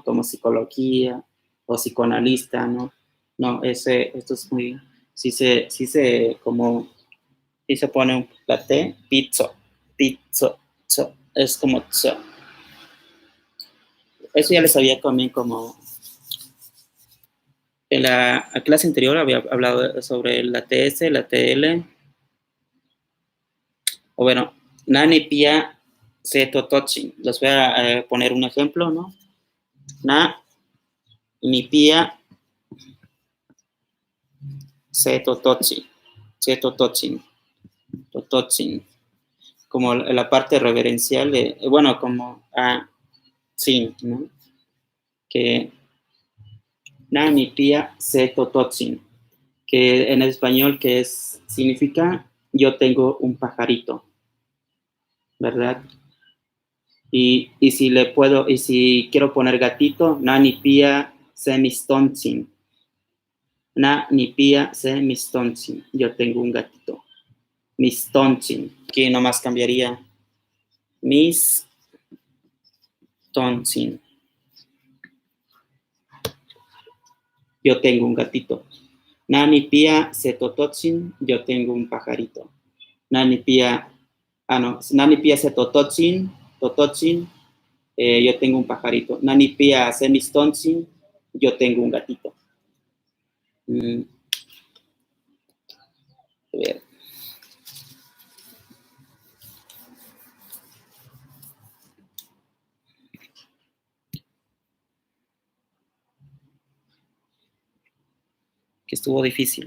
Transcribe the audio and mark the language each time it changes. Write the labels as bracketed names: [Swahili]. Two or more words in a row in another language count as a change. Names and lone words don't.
[Spanish] Como psicología o psicoanalista, ¿no? No, esto es muy, sí se pone la T, pizzo, pizzo, es como tzo. Eso ya les había también como, en la clase anterior había hablado sobre la TS, la TL, o bueno, [Nahuatl languages] nani pia se totochin. [Spanish] Les voy a poner un ejemplo, ¿no? [Nahuatl languages] Na ni pia se totochin, totochin, [Spanish] como la parte reverencial de, bueno, como sí, ¿no? Que [Nahuatl languages] na ni pia se totochin, [Spanish] que en español que significa yo tengo un pajarito, ¿verdad? Y si quiero poner gatito, [Nahuatl languages] na ni pia se mistonchin. Na ni pia se mistonchin. [Spanish] Yo tengo un gatito. Mistonchin. Que nomás cambiaría. Mistonchin. Yo tengo un gatito. [Nahuatl languages] Na ni pia se totochin. [Spanish] Yo tengo un pajarito. [Nahuatl languages] Na ni pia se totochin. [Spanish] Yo tengo un pajarito. [Nahuatl languages] Nani pia se mistonchin, [Spanish] yo tengo un gatito. A ver. Que estuvo difícil.